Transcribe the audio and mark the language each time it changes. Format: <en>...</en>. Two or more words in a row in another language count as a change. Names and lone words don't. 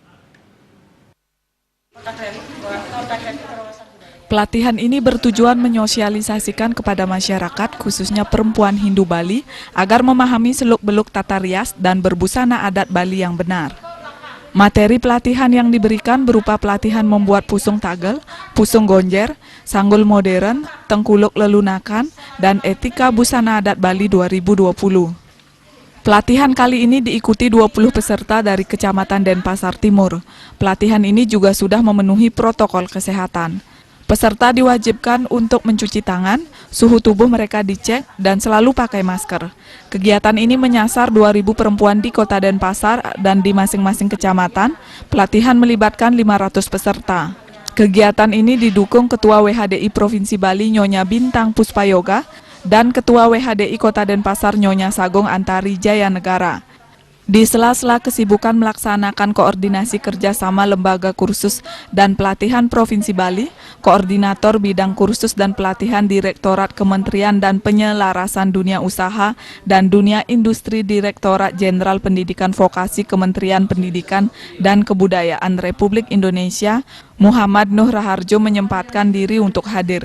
<id>Pelatihan ini bertujuan menyosialisasikan kepada masyarakat, khususnya perempuan Hindu Bali, agar memahami seluk-beluk tata rias dan berbusana adat Bali yang benar. Materi pelatihan yang diberikan berupa pelatihan membuat pusung tagel, pusung gonjer, sanggul modern, tengkuluk lelunakan, dan etika busana adat Bali 2020. Pelatihan kali ini diikuti 20 peserta dari Kecamatan Denpasar Timur. Pelatihan ini juga sudah memenuhi protokol kesehatan. Peserta diwajibkan untuk mencuci tangan, suhu tubuh mereka dicek, dan selalu pakai masker. Kegiatan ini menyasar 2.000 perempuan di Kota Denpasar dan di masing-masing kecamatan. Pelatihan melibatkan 500 peserta. Kegiatan ini didukung Ketua WHDI Provinsi Bali Nyonya Bintang Puspayoga dan Ketua WHDI Kota Denpasar Nyonya Sagong Antari Jaya Negara. Di sela-sela kesibukan melaksanakan koordinasi kerjasama Lembaga Kursus dan Pelatihan Provinsi Bali, Koordinator Bidang Kursus dan Pelatihan Direktorat Kementerian dan Penyelarasan Dunia Usaha dan Dunia Industri Direktorat Jenderal Pendidikan Vokasi Kementerian Pendidikan dan Kebudayaan Republik Indonesia, Muhammad Nuh Raharjo menyempatkan diri untuk hadir.</id>